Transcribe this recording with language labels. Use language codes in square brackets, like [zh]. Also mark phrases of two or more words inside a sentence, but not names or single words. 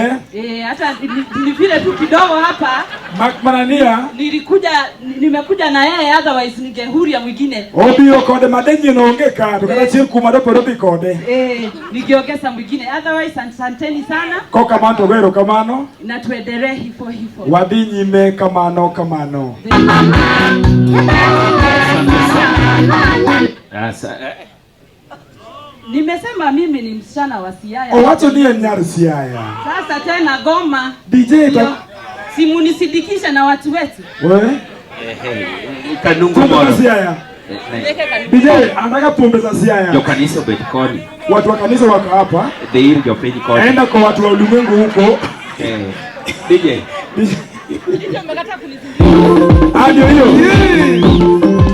[sw] Hata ni vile tu kidogo hapa. Makmanania. Nimekuja na yeye, otherwise ningehuria mwingine. [luo] Obiro kode madenye no onge ka to kata chiel kuma do poro bi kode. [sw] Nikiongeza mwingine, otherwise asanteni sana. [luo] Ko kamano to gero kamano. [sw] Na tuendelee hivyo hivyo. [luo] Wadhi nyime kamano. [sw] Nimesema mimi ni msichana wa Siaya. [luo] Owacho ni en nyar Siaya. [sw] Sasa tena Goma. DJ simunisidikisha na watu wetu. [luo] Kanungu moro. Siaya. [sw] DJ anataka pombe za Siaya. [luo] Jo kanisa bet koni. [sw] Watu wa kanisa wako hapa. [luo] Deir jo peni koni. [sw] Enda kwa watu wa ulimwengu huko. DJ. Ndio mmekataa kunizingira. Ndio hiyo.